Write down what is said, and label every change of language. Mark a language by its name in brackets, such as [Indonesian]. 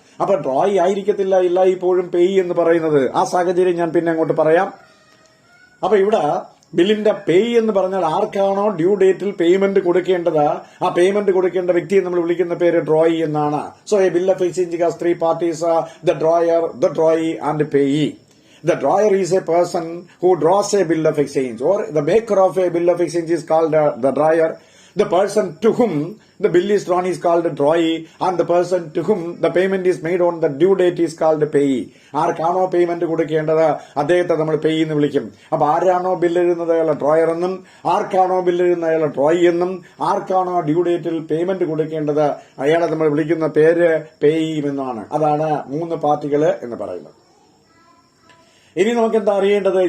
[Malayalam] അപ്പൊ ഡ്രോയി ആയിരിക്കത്തില്ല ഇപ്പോഴും പേയ് എന്ന് പറയുന്നത്. ആ സാഹചര്യം ഞാൻ പിന്നെ അങ്ങോട്ട് പറയാം. അപ്പൊ ഇവിടെ ബില്ലിന്റെ പേയ് എന്ന് പറഞ്ഞാൽ ആർക്കാണോ ഡ്യൂ ഡേറ്റിൽ പേയ്മെന്റ് കൊടുക്കേണ്ടത് ആ പേയ്മെന്റ് കൊടുക്കേണ്ട വ്യക്തിയെ നമ്മൾ വിളിക്കുന്ന പേര് ഡ്രോയി എന്നാണ്. [English] So a bill of exchange has 3 parties, the drawer, the drawee and payee. The drawer is a person who draws a bill of exchange, or the maker of a bill of exchange is called the drawer. The person to whom the bill is drawn is called a drawee, and the person to whom the payment is made on the due date is called a payee. [Malayalam] ആർക്കാണോ payment കൊടുക്കേണ്ടത് അദ്ദേഹത്തെ നമ്മൾ പേയ് എന്ന് വിളിക്കും. അപ്പൊ ആരാണോ bill എഴുതുന്നത് അയാളെ ഡ്രോയർ എന്നും, ആർക്കാണോ ബില്ല് എഴുതുന്നത് അയാളെ ഡ്രോയി എന്നും, ആർക്കാണോ ഡ്യൂ ഡേറ്റിൽ പേയ്മെന്റ് കൊടുക്കേണ്ടത് അയാളെ നമ്മൾ വിളിക്കുന്ന പേര് പേയ് എന്നാണ്. അതാണ് 3 പാർട്ടികൾ എന്ന് പറയുന്നത്. ഇനി നമുക്ക് എന്താ അറിയേണ്ടത്?